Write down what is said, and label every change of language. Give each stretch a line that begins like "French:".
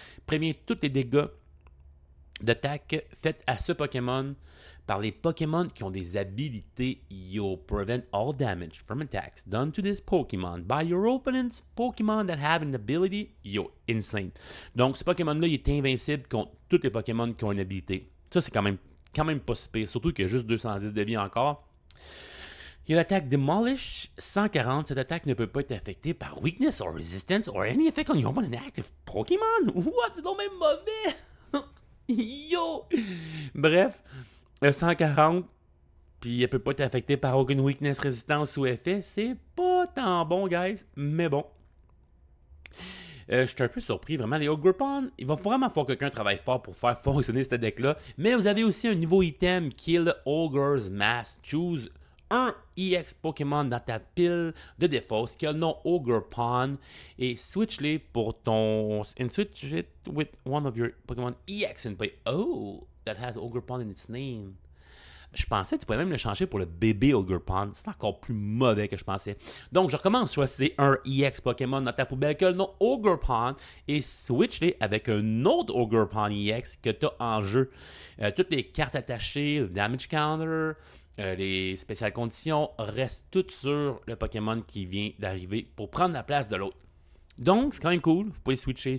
French: Prévient tous les dégâts d'attaque faites à ce Pokémon par les Pokémon qui ont des habilités.
English: You prevent all damage from attacks done to this Pokémon by your opponent's Pokémon that have an ability. Yo, insane.
French: Donc, ce Pokémon-là, il est invincible contre tous les Pokémon qui ont une habilité. Ça, c'est quand même pas si pire, surtout qu'il y a juste 210 de vie encore. Il y a l'attaque Demolish 140. Cette attaque ne peut pas être affectée par
English: Weakness or Resistance or any effect on your opponent active Pokémon. What?
French: C'est donc même mauvais! Yo! Bref, 140, puis elle peut pas être affectée par aucune weakness, résistance ou effet. C'est pas tant bon, guys, mais bon. Je suis un peu surpris, vraiment. Les Ogre Pond, il va vraiment falloir que quelqu'un travaille fort pour faire fonctionner ce deck-là. Mais vous avez aussi un nouveau item, Kill Ogre's Mask. Choose un EX Pokémon dans ta pile de défausse qui a le nom Ogerpon et switch-les pour ton...
English: And switch it with one of your Pokémon EX and play. Oh, that has Ogerpon in its name.
French: Je pensais que tu pouvais même le changer pour le bébé Ogerpon. C'est encore plus mauvais que je pensais. Donc, je recommence. Choisissez un EX Pokémon dans ta poubelle que le nom Ogerpon et switch-les avec un autre Ogerpon EX que tu as en jeu. Toutes les cartes attachées, le Damage Counter, les spéciales conditions restent toutes sur le Pokémon qui vient d'arriver pour prendre la place de l'autre. Donc, c'est quand même cool. Vous pouvez switcher.